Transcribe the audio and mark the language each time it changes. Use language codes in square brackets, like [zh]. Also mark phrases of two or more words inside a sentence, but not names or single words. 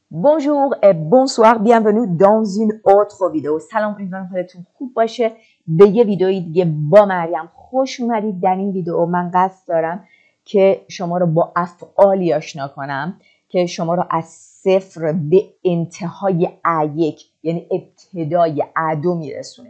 [fr] Bonjour et bonsoir, bienvenue dans une autre vidéo. [fa] سلام، امیدوارم حالتون خوب باشه. به یه ویدئوی دیگه با مریم خوش اومدید. در این ویدئو من قصد دارم که شما رو با افعالی آشنا کنم که شما رو از صفر به انتهای A1 یعنی ابتدای A2 میرسونه.